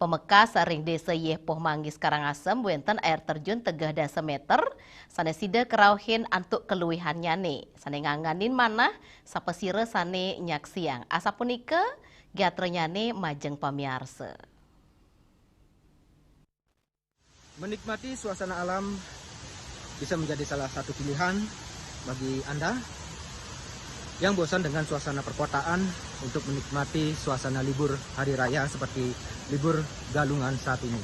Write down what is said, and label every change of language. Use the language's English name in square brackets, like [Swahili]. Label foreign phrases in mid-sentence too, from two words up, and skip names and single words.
[Balinese] Pemekas ring desa Yepoh Manggis Karangasem wenten [Indonesian] air terjun [Balinese] 3 meter sane sida kerauhin antuk keluwihannya nih. Sane nganganin mana sapesire sane nyaksiang. Asapunika giatrenya nih majeng pamiarsa. [Indonesian] Menikmati suasana alam bisa menjadi salah satu pilihan bagi Anda yang bosan dengan suasana perkotaan untuk menikmati suasana libur hari raya seperti libur Galungan saat ini.